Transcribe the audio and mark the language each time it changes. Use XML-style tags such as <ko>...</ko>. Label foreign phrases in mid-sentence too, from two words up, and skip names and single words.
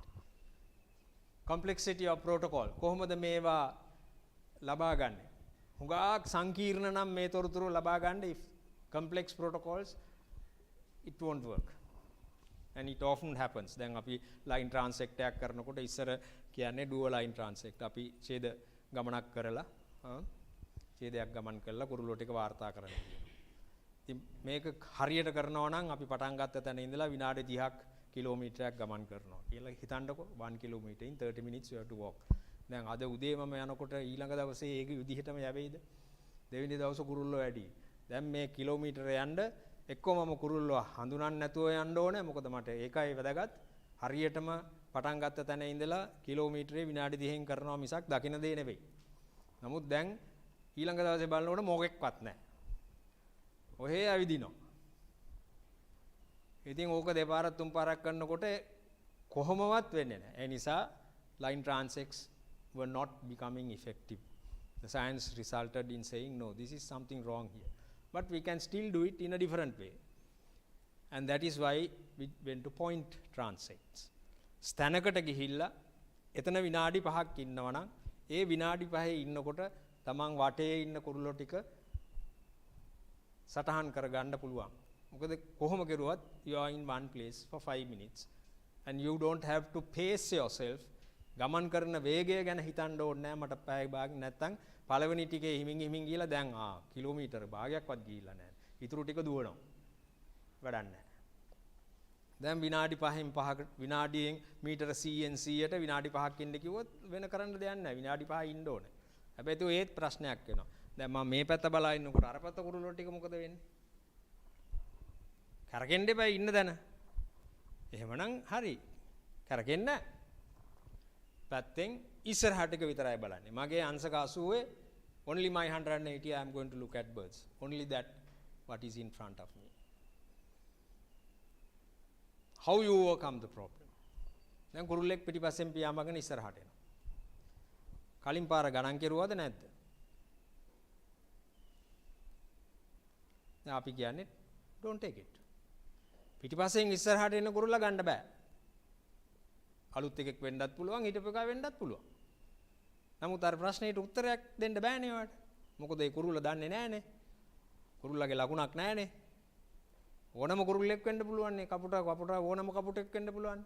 <en>Complexity of protocol.</en> <si>කොහොමද මේවා ලබා ගන්නේ? හුඟක් සංකීර්ණ නම් මේ තොරතුරු ලබා ගන්න,</si> <en>if complex protocols it won't work. And it often happens.</en> <si>දැන් අපි</si> <en>line transect</en> <si>එකක් කරනකොට ඉස්සර කියන්නේ</si> <en>dual line transect.</en> <si>අපි ඡේද ගමනක් කරලා ඡේදයක් ගමන් කරලා කුරුල්ලෝ ටික වාර්තා කරන්න කියනවා. ඉතින් මේක හරියට කරනවා නම් අපි පටන් ගත්ත තැන ඉඳලා විනාඩි 30ක් කිලෝමීටරයක් ගමන් කරනවා කියලා හිතන්නකො. 1 kilometer in 30 minutes you have to walk. දැන් අද උදේ මම යනකොට ඊළඟ දවසේ ඒක විදිහටම යවෙයිද? දෙවෙනි දවසේ කුරුල්ලෝ වැඩි. දැන් මේ කිලෝමීටර යන්න එක්කම මම කුරුල්ලෝ හඳුනන්නේ නැතුව යන්න ඕනේ. මොකද මට ඒකයි වැදගත්. හරියටම පටන් ගත්ත තැන ඉඳලා කිලෝමීටරේ විනාඩි 30න් කරනවා මිසක් දකින්න දේ නෙවෙයි. නමුත් දැන් ඊළඟ දවසේ බලනකොට මොකෙක්වත් නැහැ. ඔහේ ඇවිදිනවා. ඉතින් ඕක දෙපාරක් තුන් පාරක් කරනකොට කොහොමවත් වෙන්නේ නැහැ. ඒ නිසා</si> <en>line transects were not becoming effective. The science resulted in saying no, this is something wrong here. But we can still do it in a different way. And that is why we went to point transects.</en> <si>ස්ථානකට ගිහිල්ලා එතන විනාඩි 5ක් ඉන්නවනම් ඒ විනාඩි 5 ඉන්නකොට තමන් වටේ ඉන්න කුරුල්ලෝ ටික සටහන් කරගන්න පුළුවන්. මොකද කොහොම කරුවත්</si> <en>you are in one place for 5 minutes and you don't have to pace yourself.</en> <si>ගමන් කරන වේගය ගැන හිතන්න ඕනේ නැහැ. මට පැය භාගයක් නැත්තම් පළවෙනි ටිකේ හිමින් ගිහලා දැන් කිලෝමීටර භාගයක්වත් ගිහිල්ලා නැහැ. ඊටු ටික දුවනවා. වැඩක් නැහැ. දැන් විනාඩි 5න් 5කට විනාඩියෙන් මීටර 100න් 100ට විනාඩි 5ක් ඉන්න කිව්වොත් වෙන කරන්න දෙයක් නැහැ. විනාඩි 5 ඉන්න ඕනේ. හැබැයි ඒත් ප්‍රශ්නයක් වෙනවා. දැන් මම මේ පැත්ත බලා ඉන්නකොට අර පැත්ත කුරුල්ලෝ ටික මොකද වෙන්නේ? කරගෙන්න එපා ඉන්න දැන. එහෙමනම් හරි. කරගෙන්න නැහැ. පැත්තෙන් ඉස්සරහට එක විතරයි බලන්නේ. මගේ අංශක</si> <en>80 only my 180 I am going to look at birds. Only that what is in front of me. How you overcome the problem?</en> <si>දැන් කුරුල්ලෙක් පිටිපස්සෙන් පියාඹගෙන ඉස්සරහට එනවා. කලින් පාර ගණන් කෙරුවද නැද්ද? දැන් අපි කියන්නේ</si> <en>don't take it.</en> <si>පිටිපස්සෙන් ඉස්සරහට එන කුරුල්ලා ගන්න බෑ. අලුත් එකෙක් වෙන්නත් පුළුවන් හිටපු එකා වෙන්නත් පුළුවන්. නමුත් අර ප්‍රශ්නෙට උත්තරයක් දෙන්න බෑනේ ඔයාලට. මොකද ඒ කුරුල්ලා දන්නේ නෑනේ. කුරුල්ලාගේ ලකුණක් නෑනේ. ඕනම කුරුල්ලෙක් වෙන්න පුළුවන් නේ. කපුට ඕනම කපුටෙක් වෙන්න පුළුවන්.</si>